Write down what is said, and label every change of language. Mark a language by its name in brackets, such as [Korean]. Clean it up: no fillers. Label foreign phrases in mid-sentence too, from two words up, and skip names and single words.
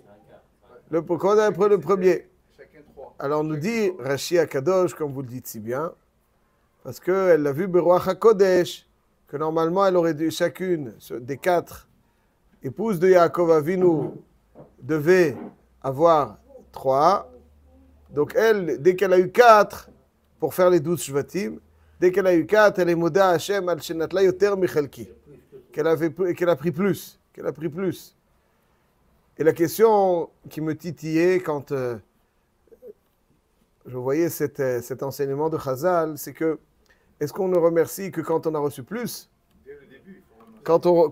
[French] Quand elle a pris le premier. Alors on nous dit [Hebrew] רש"י הקדוש, [French] comme vous le dites si bien, parce qu'elle l'a vu [Hebrew] ברוח הקודש, [French] que normalement elle aurait dû, chacune des 4 épouses de Yaakov Avinu devait avoir 3. Donc elle, dès qu'elle a eu 4, pour faire les 12 Shvatim, dès qu'elle a eu 4, elle est [Hebrew] מודה השם על שנטלה יותר מחלקי. [French] Qu'elle a pris plus. Et la question qui me titillait quand je voyais cet enseignement de Chazal, c'est que, est-ce qu'on ne remercie que quand on a reçu plus? Dès le début, il faut remercier.